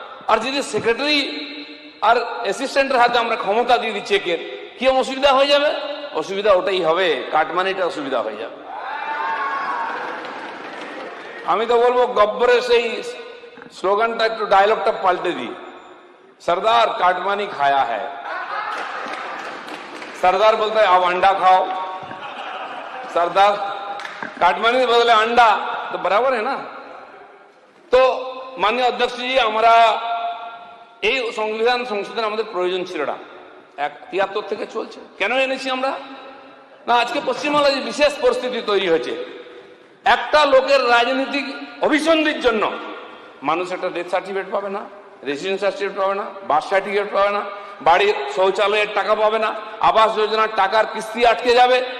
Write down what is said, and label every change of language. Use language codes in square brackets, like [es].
[bn] আর যদি সেক্রেটারি আর অ্যাসিস্ট্যান্টের হাতে আমরা ক্ষমতা দিয়ে দিই চেকের, কি অসুবিধা হয়ে যাবে? অসুবিধা ওটাই হবে, কাটমানিটা অসুবিধা হয়ে যাবে। আমি তো বলবো গব্বরের সেই স্লোগানটা একটু, ডায়লগটা পাল্টে দিই, [hi] सरदार काटमानी खाया है। सरदार बोलता है अब अंडा खाओ, सरदार काटमानी बदले अंडा, तो बराबर है ना। तो माननीय अध्यक्ष जी, हमारा [bn] এই সংবিধান সংশোধন আমাদের প্রয়োজন ছিল না, 73 থেকে চলছে। কেন এনেছি আমরা? না, আজকে পশ্চিমবাংলায় যে বিশেষ পরিস্থিতি তৈরি হয়েছে, একটা লোকের রাজনৈতিক অভিসন্ধির জন্য মানুষ একটা ডেথ সার্টিফিকেট পাবে না, রেসিডেন্স সার্টিফিকেট পাবে না, বার্থ সার্টিফিকেট পাবে না, বাড়ির শৌচালয়ের টাকা পাবে না, আবাস যোজনার টাকার কিস্তি আটকে যাবে।